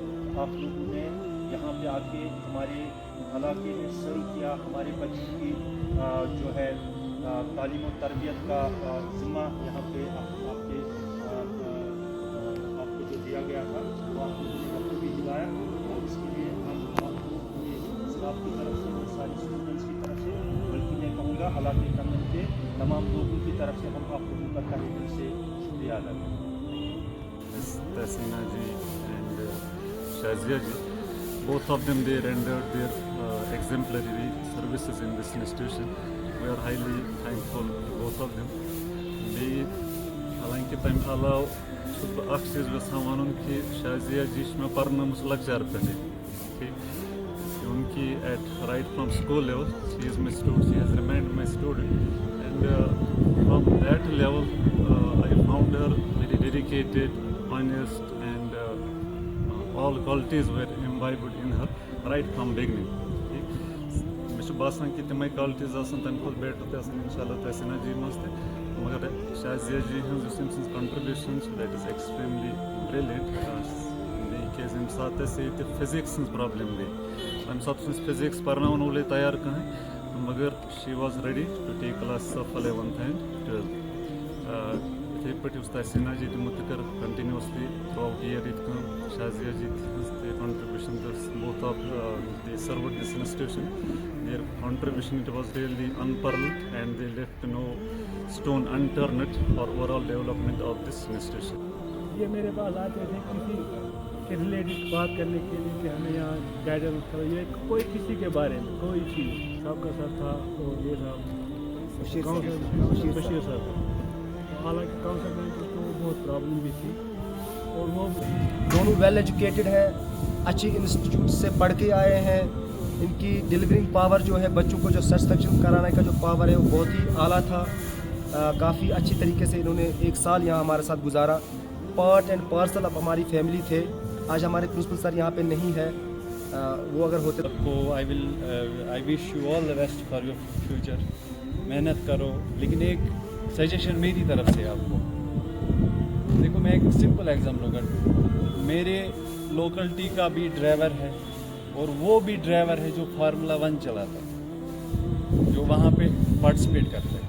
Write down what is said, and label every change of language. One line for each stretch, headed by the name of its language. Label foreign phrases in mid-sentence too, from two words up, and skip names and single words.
Urdu: آپ لوگوں نے یہاں پہ آ کے ہمارے علاقے میں سرو کیا, ہمارے بچوں کی جو ہے تعلیم و تربیت کا ذمہ یہاں پہ آپ کو جو دیا گیا تھا وہ آپ لوگوں نے بھی دلایا, اور اس کے لیے ہم آپ کو پورے اسٹاف کی طرف سے اور سارے اسٹوڈنٹس کی طرف سے بلکہ میں کہوں گا علاقے کمیونٹی کے تمام لوگوں کی طرف سے ہم آپ لوگوں کا تہہ دل سے شکریہ ادا کرتے ہیں. تحسینہ جی اینڈ شازیہ جی,
English: both of them they rendered their exemplary services in this institution. We are highly thankful to both of them.
Kashmiri: بیٚیہِ حالانکہِ تَمہِ علاوٕ چھُس بہٕ اکھ چیٖز یژھان وَنُن کہِ شازیہ جی چھِ مےٚ پَرنٲومٕژ لۄکچار پٮ۪ٹھٕے, کیونکہِ
English: at right from school level she is my student, she has remained my student, and and from that level I found her very dedicated, honest, and all qualities were imbibed in her right from beginning.
Kashmiri: مجھے باسان کہ تمے qualities آسان تمہ کھت بیٹر تہ آسان انشاءاللہ تحسینہ جی مز تہ مگر شازیہ جی ہنز یس أمۍ سٕنٛز
English: contribution that is extremely brilliant.
Kashmiri: کیازِ ییٚمہِ ساتہٕ اَسہِ ییٚتہِ فِزِکس ہٕنٛز پرٛابلِم گٔے تَمہِ ساتہٕ اوس نہٕ فِزِکس پَرناوَن وولٕے تیار کٕہٕنۍ مگر
English: she was ready to take classes of 11th and 12th.
Kashmiri: یِتھَے پٲٹھۍ یُس تحسیٖنا جی تِمو تہِ کٔر
English: continuously throughout year
Kashmiri: ییٚتہِ کٲم. شازیہ جی ہٕنٛز تہِ کَنٹرٛبیوٗشَن دِژ
English: both of they served this institution. Their contribution, it was really unparalleled, and they left no stone unturned for overall development of this institution.
Urdu: یہ میرے پاس آتے تھے کسی کے ریلیٹڈ بات کرنے کے لیے کہ ہمیں یہاں گائیڈنس کرو, یہ کوئی کسی کے بارے میں کوئی چیز. صاحب کا سر تھا اور یہ تھا بشیر صاحب. حالانکہ کاؤنسل میں کو بہت پرابلم بھی تھی اور وہ دونوں
English: well educated
Urdu: ہیں, اچھی انسٹیٹیوٹ سے پڑھ کے آئے ہیں. ان کی
English: delivering power
Urdu: جو ہے بچوں کو جو سیٹسفیکشن کرانے کا جو پاور ہے وہ بہت ہی اعلیٰ تھا. کافی اچھی طریقے سے انہوں نے 1 سال یہاں ہمارے ساتھ گزارا.
English: part and parcel
Urdu: اب ہماری فیملی تھے. آج ہمارے
English: principal sir
Urdu: یہاں پہ نہیں ہے, وہ اگر ہوتے
English: so I wish you all the best for your future.
Urdu: محنت کرو, لیکن ایک سجیشن میری طرف سے آپ کو. دیکھو میں ایک
English: simple example
Urdu: کرتا ہوں. میرے لوکلٹی کا بھی ڈرائیور ہے اور وہ بھی ڈرائیور ہے جو فارمولا 1 چلاتا ہے, جو وہاں پہ پارٹیسپیٹ کرتا ہے.